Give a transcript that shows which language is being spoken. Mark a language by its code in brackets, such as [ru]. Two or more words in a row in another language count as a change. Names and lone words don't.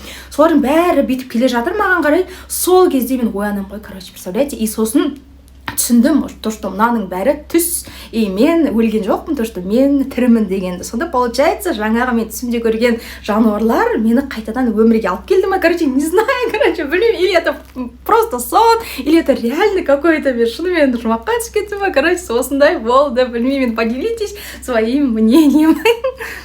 [kk] Солардың бәрі бүйтіп келе жатыр маған қарай. Сол кезде мен оянам ғой, [ru] короче, представляете, и [kk] сосын түсіндім, [ru] то, что [kk] мынаның бәрі түс, мен өлген жоқпын, [ru] то, что [kk] мен тірімін дегенді. Сонда получается, жаңағы мен түсімде көрген жануарлар мені қайтадан өмірге алып келді ма, короче, [ru] не знаю, білмеймін, или это просто сон, или это реально какой-то, [kk] мен шынымен жұмаққа түсіп кеттім ма, короче, осындай болды, білмеймін, [ru] поделитесь своим мнением.